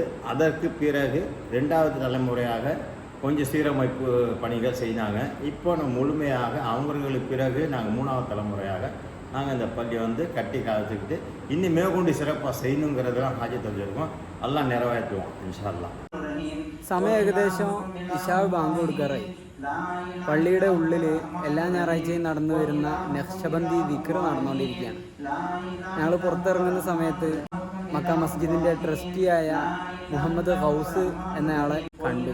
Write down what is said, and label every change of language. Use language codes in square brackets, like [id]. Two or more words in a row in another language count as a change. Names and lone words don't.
[ta] அதற்கு பிறகு 2வது தலைமுறையாக கொஞ்சம் சீரமைப்பு பணிகள் செய்தாங்க. இப்போ நம்ம முழுமையாக அவங்களுக்கு பிறகு நாங்கள் 3வது தலைமுறையாக நாங்கள் இந்த பள்ளியை வந்து கட்டி காத்துக்கிட்டு இன்னும் மேற்கொண்டு சிறப்பாக செய்யணுங்கிறதுலாம் ஹாஜி தெரிஞ்சிருக்கோம். எல்லாம் நிறைவேற்றுவோம் [ar] إن شاء الله. [ml] സമയം ഏകദേശം ഇശാ ബാങ്ക് കൊടുക്കാറായി. പള്ളിയുടെ ഉള്ളിൽ എല്ലാ ഞായറാഴ്ചയും നടന്നു വരുന്ന നഖ്ശബന്ദി ദിക്ർ നടന്നുകൊണ്ടിരിക്കുകയാണ്. ഞങ്ങൾ പുറത്തിറങ്ങുന്ന സമയത്ത് മക്ക മസ്ജിദിൻ്റെ ട്രസ്റ്റിയായ മുഹമ്മദ് ഗൗസ് എന്നയാളെ കണ്ടു.